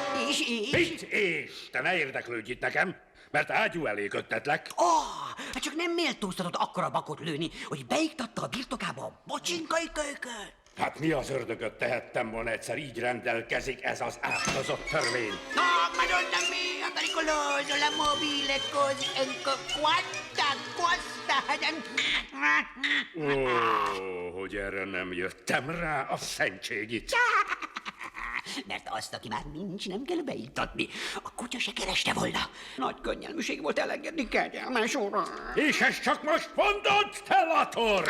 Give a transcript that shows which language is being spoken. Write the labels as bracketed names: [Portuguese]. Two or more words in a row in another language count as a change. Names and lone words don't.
[Hungarian] És? Te ne érdeklődj itt nekem, mert ágyú elé köttetlek. Hát csak nem méltóztatod akkora bakot lőni, hogy beiktatta a birtokába a bocsinkai kölyköt. Hát mi az ördögöt tehettem volna, egyszer így rendelkezik ez az átkozott törvény. [Italian] Madonna mia, pericoloso, la mobile così, quanta costa. [Hungarian] Ó, hogy erre nem jöttem rá a szentségit. Mert azt, aki már nincs, nem kell beiktatni. A kutya se kereste volna. Nagy könnyelműség volt elengedni, kegyelmes uram. És ezt csak most mondod, te lator!